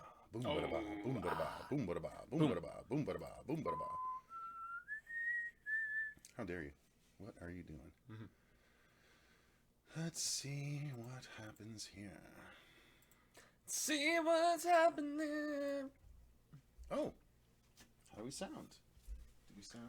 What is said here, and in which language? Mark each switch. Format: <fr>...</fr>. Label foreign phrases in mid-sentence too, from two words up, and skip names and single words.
<en>Boom bada ba. Boom bada ba. Boom bada ba. Boom bada ba. Boom bada ba. Boom bada ba. How dare you? What are you doing? Let's see what happens here. See what's happening. Oh. How do we sound? Do we sound?</en>